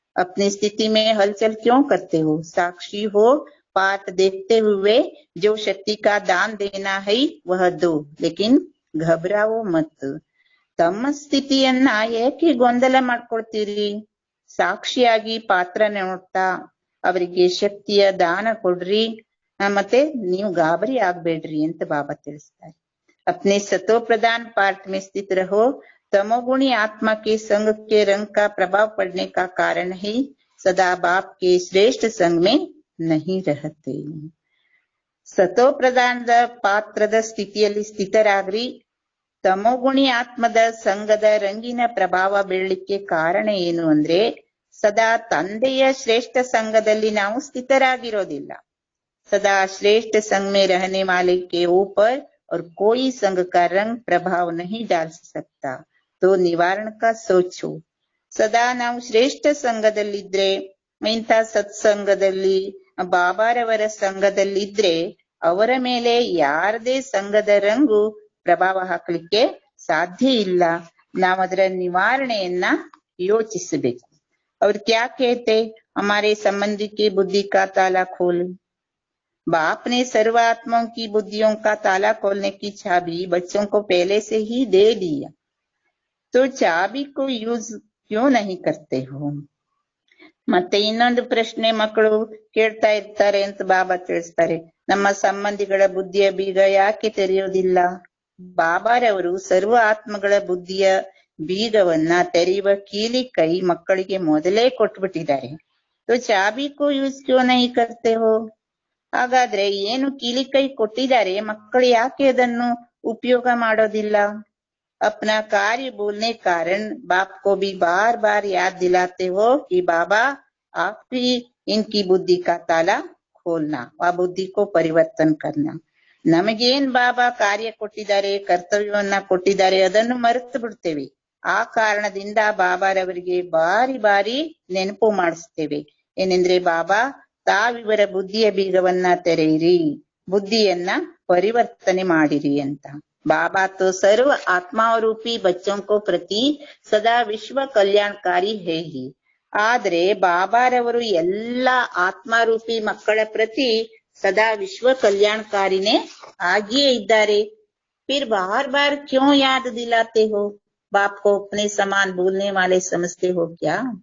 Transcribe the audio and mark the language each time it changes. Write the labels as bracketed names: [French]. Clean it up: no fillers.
[Hindi] अपनी स्थिति में हलचल क्यों करते हो, साक्षी हो, पाठ देखते हुए जो शक्ति का दान देना है वह दो, लेकिन घबराओ मत। [Kannada] ತಮ್ಮ ಸ್ಥಿತಿಯನ್ನ ಏಕೆ ಗೊಂದಲ ಮಾಡ್ಕೊಳ್ತೀರಿ, ಸಾಕ್ಷಿಯಾಗಿ ಪಾತ್ರ ನೋಡ್ತಾ ಅವರಿಗೆ ಶಕ್ತಿಯ ದಾನ ಕೊಡ್ರಿ, ಮತ್ತೆ ನೀವು ಗಾಬರಿ ಆಗ್ಬೇಡ್ರಿ ಅಂತ ಬಾಬಾ ತಿಳಿಸ್ತಾರೆ. [Hindi] अपने सतो प्रदान पार्ट में स्थित रहो, तमोगुणी आत्मा के संग के रंग का प्रभाव पड़ने का कारण ही सदा बाप के श्रेष्ठ संग में नहीं रहते। [Kannada] सतो प्रदानದ ಪಾತ್ರದ ಸ್ಥಿತಿಯಲ್ಲಿ ಸ್ಥಿತರಾಗ್ರಿ. ತಮೋಗುಣಿ ಆತ್ಮದ ಸಂಘದ ರಂಗಿನ ಪ್ರಭಾವ ಬೀಳಲಿಕ್ಕೆ ಕಾರಣ ಏನು ಅಂದ್ರೆ ಸದಾ ತಂದೆಯ ಶ್ರೇಷ್ಠ ಸಂಘದಲ್ಲಿ ನಾವು ಸ್ಥಿತರಾಗಿರೋದಿಲ್ಲ. [Hindi] सदा श्रेष्ठ संग में रहने वाले के ऊपर और कोई संग का रंग प्रभाव नहीं डाल सकता, तो निवारण का सोचो। [Kannada] ಸದಾ ನಾವು ಶ್ರೇಷ್ಠ ಸಂಘದಲ್ಲಿದ್ರೆ, ಇಂಥ ಸತ್ಸಂಗದಲ್ಲಿ ಬಾಬಾರವರ ಸಂಘದಲ್ಲಿದ್ರೆ ಅವರ ಮೇಲೆ ಯಾರದೇ ಸಂಘದ ರಂಗು ಪ್ರಭಾವ ಹಾಕ್ಲಿಕ್ಕೆ ಸಾಧ್ಯ ಇಲ್ಲ. ನಾವು ಅದರ ನಿವಾರಣೆಯನ್ನ ಯೋಚಿಸಬೇಕು. [Hindi] ಅವ್ರು ಕ್ಯಾ कहते, हमारे संबंधी की बुद्धि का ताला खोल। बाप ने सर्व आत्माओं की बुद्धियों का ताला खोलने की चाबी बच्चों को पहले से ही दे दिया, तो चाबी को यूज क्यों नहीं करते हो। [Kannada] ಮತ್ತೆ ಇನ್ನೊಂದು ಪ್ರಶ್ನೆ ಮಕ್ಕಳು ಕೇಳ್ತಾ ಇರ್ತಾರೆ ಅಂತ ಬಾಬಾ ತಿಳಿಸ್ತಾರೆ, ನಮ್ಮ ಸಂಬಂಧಿಗಳ ಬುದ್ಧಿಯ ಬೀಗ ಯಾಕೆ ತೆರೆಯೋದಿಲ್ಲ. ಬಾಬಾರವರು ಸರ್ವ ಆತ್ಮಗಳ ಬುದ್ಧಿಯ ಬೀಗವನ್ನ ತೆರೆಯುವ ಕೀಲಿ ಕೈ ಮಕ್ಕಳಿಗೆ ಮೊದಲೇ ಕೊಟ್ಬಿಟ್ಟಿದ್ದಾರೆ. [Hindi] तो चाबी को यूज क्यों नहीं करते हो। [Kannada] ಹಾಗಾದ್ರೆ ಏನು ಕೀಲಿ ಕೈ ಕೊಟ್ಟಿದ್ದಾರೆ, ಮಕ್ಕಳು ಯಾಕೆ ಅದನ್ನು ಉಪಯೋಗ ಮಾಡೋದಿಲ್ಲ. [Hindi] अपना कार्य बोलने कारण बाप को भी बार बार याद दिलाते हो कि बाबा आप ही इनकी बुद्धि का ताला खोलना, ಆ ಬುದ್ಧಿ को ಪರಿವರ್ತನ करना। [Kannada] ನಮಗೇನ್ ಬಾಬಾ ಕಾರ್ಯ ಕೊಟ್ಟಿದ್ದಾರೆ, ಕರ್ತವ್ಯವನ್ನ ಕೊಟ್ಟಿದ್ದಾರೆ, ಅದನ್ನು ಮರೆತು ಬಿಡ್ತೇವೆ. ಆ ಕಾರಣದಿಂದ ಬಾಬಾರವರಿಗೆ ಬಾರಿ ಬಾರಿ ನೆನಪು ಮಾಡಿಸ್ತೇವೆ. ಏನೆಂದ್ರೆ ಬಾಬಾ ತಾವಿವರ ಬುದ್ಧಿಯ ಬೀಗವನ್ನ ತೆರೆಯಿರಿ, ಬುದ್ಧಿಯನ್ನ ಪರಿವರ್ತನೆ ಮಾಡಿರಿ ಅಂತ. [Hindi] बाबा तो सर्व आत्माओं रूपी बच्चों को प्रति सदा विश्व कल्याणकारी है ही, [Kannada] ಆದ್ರೆ ಬಾಬಾರವರು ಎಲ್ಲಾ ಆತ್ಮಾರೂಪಿ ಮಕ್ಕಳ ಪ್ರತಿ सदा विश्व कल्याणकारीने ಆಗಿಯೇ ಇದ್ದಾರೆ. [Hindi] फिर बार बार क्यों याद दिलाते हो, बाप को अपने समान भूलने वाले समझते हो क्या।